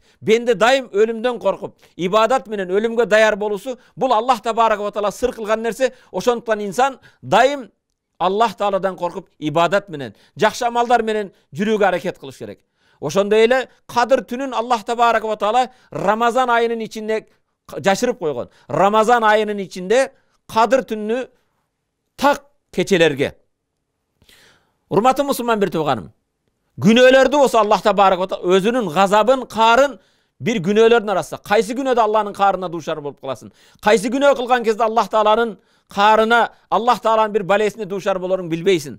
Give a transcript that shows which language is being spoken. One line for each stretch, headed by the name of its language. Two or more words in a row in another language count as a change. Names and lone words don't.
Kyrgyz: Бенде дайым өлүмдөн коркуп, ибадат менен өлүмгө даяр болуусу бул
Arabic: الله تبارك وتعالى
Kyrgyz: сыр кылган нерсе. Ошондуктан инсан дайым Аллах тааладан коркуп, ибадат менен, жакшы амалдар менен жүрүүгө аракет кылыш керек. Ошондой эле Кадыр түнүн
Arabic: الله تبارك وتعالى
Kyrgyz: Рамазан айынын ичинде жашырып койгон. Рамазан айынын ичинде Кадыр түнү так кечелерге. Урматтуу мусулман бир тууганым, күнөөлөрдү болсо
Arabic: الله تبارك وتعالى
Kyrgyz: өзүнүн газабын, каарын бир күнөөлөрдүн арасында. Кайсы күнөөдө Аллахнын каарына дуушар болуп каласың? Кайсы күнөө кылган кезде Аллах тааланын каарына, Аллах тааланын бир балесине дуушар болоруң билбейсиң.